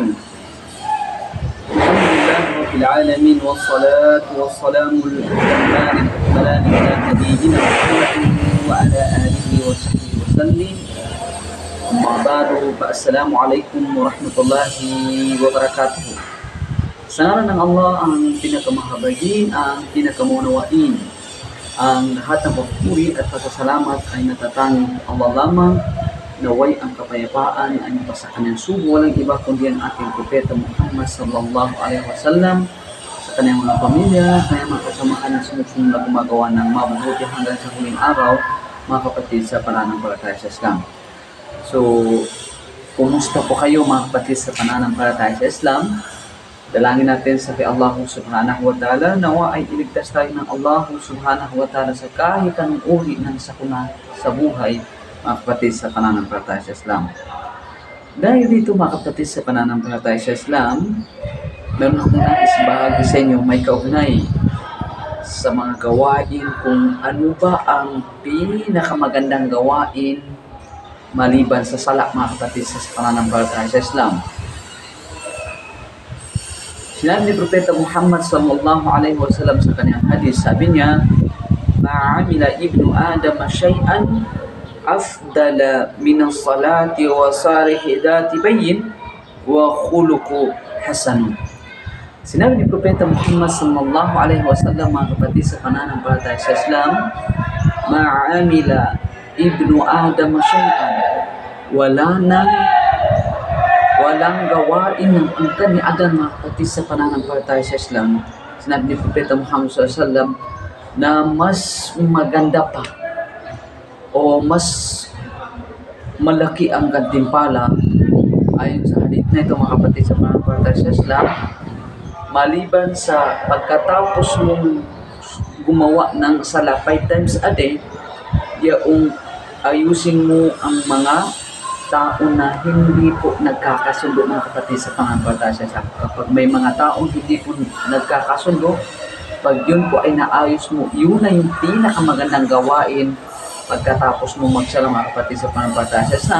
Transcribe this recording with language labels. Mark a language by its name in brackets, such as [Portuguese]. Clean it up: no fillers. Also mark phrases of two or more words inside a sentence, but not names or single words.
[Arabic] الحمد لله رب العالمين والصلاة والسلام الأتمان الأكملان على نبينا محمد وعلى آله وصحبه وسلم. أما بعد فالسلام عليكم ورحمة الله وبركاته. [Filipino] Sana ng Allah ang pinakamahabagin, ang pinakamunawain. Ang lahat ng pagpuri at pasasalamat ay natatanging Allah lamang. Naway ang kapayapaan ay mapasa kanyang sugo, walang iba kundi ang ating Propeta Muhammad [Arabic] صلى الله عليه وسلم, [Filipino] sa kanyang mga pamilya, kanyang mga kasamahan na sumusunod na gumagawa ng mabubuti hanggang sa huling araw, mga kapatid sa pananampalataya sa Islam. So, kumusta po kayo mga kapatid sa pananampalataya sa Islam? Dalangin natin sa kay Allah [Arabic] سبحانه وتعالى, [Filipino] nawa ay iligtas tayo ng Allah [Arabic] سبحانه وتعالى [Filipino] sa kahit anong uri ng sakuna sa buhay, mga kapatid sa pananampalataya sa Islam. Dahil dito mga kapatid sa pananampalataya sa Islam, meron akong nais bahagi sa inyo may kaugnay sa mga gawain kung ano ba ang pinakamagandang gawain maliban sa sala, mga kapatid sa pananampalataya sa Islam. Sinabi ni Propeta Muhammad [Arabic] صلى الله عليه وسلم [Filipino] sa kanyang hadis, sabi niya, [Arabic] "ما عمل ابن آدم شيئا أفضل من الصلاة وصلاح ذات البين وخلق حسن." [Filipino] Sinabi ni Propeta Muhammad [Arabic] صلى الله عليه وسلم, [Filipino] mga kapatid sa pananampalataya sa Islam, [Arabic] "ما عمل ابن آدم شيئا." [Filipino] Walang gawain ng angkan ni Adan, mga kapatid sa pananampalataya sa Islam, sinabi ni Propeta Muhammad SAW, na mas maganda pa o mas malaki ang gantimpala ayon sa hadith na ito, mga kapatid sa pananampalataya sa Islam, maliban sa pagkatapos mong gumawa ng sala 5 [English] times a day, [Filipino] yaong ayusin mo ang mga tao na hindi po nagkakasundo, mga kapatid sa pananampalataya sa Islam. Kapag may mga taong hindi po nagkakasundo, pag yun po ay naayos mo, yun na yung pinakamagandang gawain pagkatapos mo magsala, mga kapatid sa pananampalataya sa Islam.